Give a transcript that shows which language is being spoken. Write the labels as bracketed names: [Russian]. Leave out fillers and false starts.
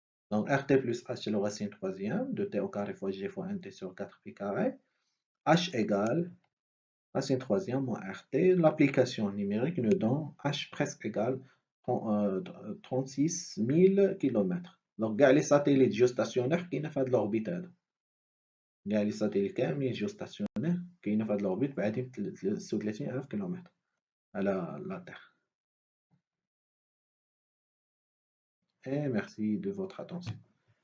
[French] Donc, RT plus H, c'est le racine troisième de T au carré fois G fois MT sur 4 pi carré. H égale racine troisième moins RT. L'application numérique nous donne H presque égal 36 000 km. Donc, les satellites géostationnaires qui ne font de l'orbite. Les satellites [Arabic] كاملين [French] géostationnaires [Arabic] كاينين في هاد [French] l'orbite [Arabic] بعيدين 36,000 كيلومتر على [French] la Terre. Et merci de votre attention.